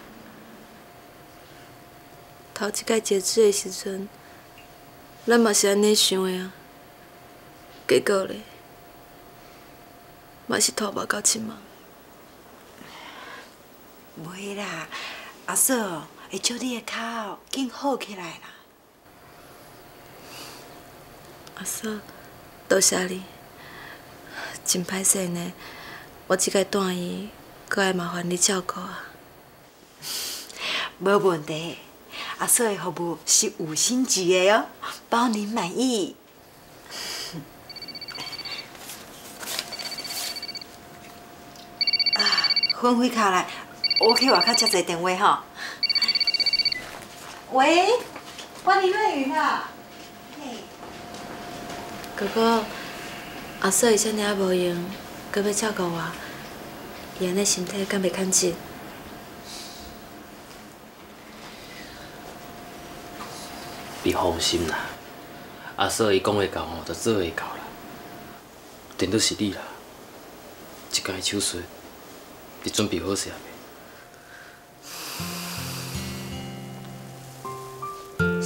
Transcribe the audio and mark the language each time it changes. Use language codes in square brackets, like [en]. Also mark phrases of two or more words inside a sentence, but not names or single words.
[nan] 头一届截止的时阵，咱嘛是安尼想的啊。结果咧，嘛是拖无到即嘛。袂啦，阿嫂会照你的脚紧好起来啦。阿嫂，多谢你，真歹势呢。我即届单医，搁爱麻烦你照顾啊。无问题，阿嫂的服务是5星级的哦，包您满意。啊，分开卡来，我去外口接一个电话吼。喂，我李瑞云啊。嘿。哥哥，阿嫂伊遮尔啊无用，搁要照顾我，伊安尼身体敢袂堪紧？你放心啦，阿嫂伊讲会到吼，就做会到啦。顶多是你啦，即间手术，你准备好势未？